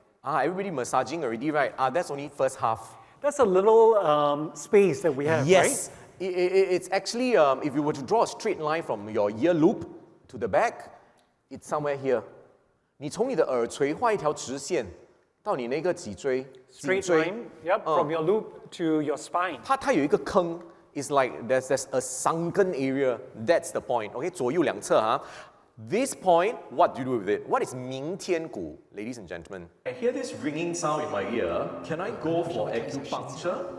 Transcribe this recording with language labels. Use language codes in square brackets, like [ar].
[en] Everybody massaging already, right? That's only first half. That's a little space that we have, Yes. right? It's actually, if you were to draw a straight line from your ear loop to the back, it's somewhere here. [zh] 你从你的耳垂画一条直线到你那个脊椎 [en] Straight line, yep, from your loop to your spine. [zh] 它有一个坑 [en] It's like there's a sunken area. That's the point. Okay, [zh] 左右两侧 [en] This point, what do you do with it? What is 明天骨, ladies and gentlemen? I hear this ringing sound in my ear. Can I go for acupuncture?